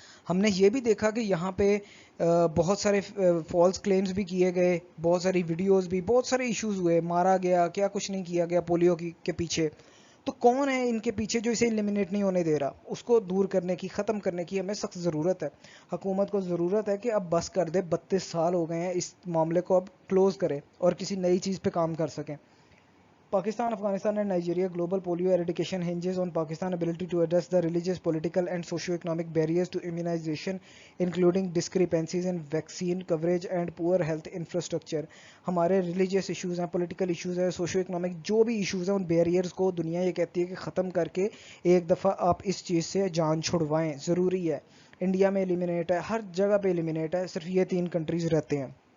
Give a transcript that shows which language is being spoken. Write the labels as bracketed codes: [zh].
[ur] ہم نے یہ بھی دیکھا کہ یہاں پہ بہت سارے فالس کلیمز بھی کیے گئے, بہت ساری ویڈیوز بھی, بہت سارے ایشوز ہوئے, مارا گیا, کیا کچھ نہیں کیا گیا پولیو کے پیچھے. تو کون ہے ان کے پیچھے جو اسے ایلیمینیٹ نہیں ہونے دے رہا؟ اس کو دور کرنے کی, ختم کرنے کی ہمیں سخت ضرورت ہے. حکومت کو ضرورت ہے کہ اب بس کر دے, 32 سال ہو گئے ہیں, اس معاملے کو اب کلوز کرے اور کسی نئی چیز پہ کام کر سکیں. [en] Pakistan, Afghanistan and Nigeria global polio eradication hinges on Pakistan's ability to address the religious, political and socio-economic barriers to immunization, including discrepancies in vaccine coverage and poor health infrastructure. [ur] ہمارے religious issues ہیں, political issues ہیں, socio economic جو بھی issues ہیں, ان barriers کو دنیا یہ کہتی ہے کہ ختم کر کے ایک دفعہ آپ اس چیز سے جان چھڑوائیں. ضروری ہے. انڈیا میں ایلیمینیٹ ہے, ہر جگہ پہ ایلیمینیٹ ہے, صرف یہ 3 کنٹریز رہتے ہیں.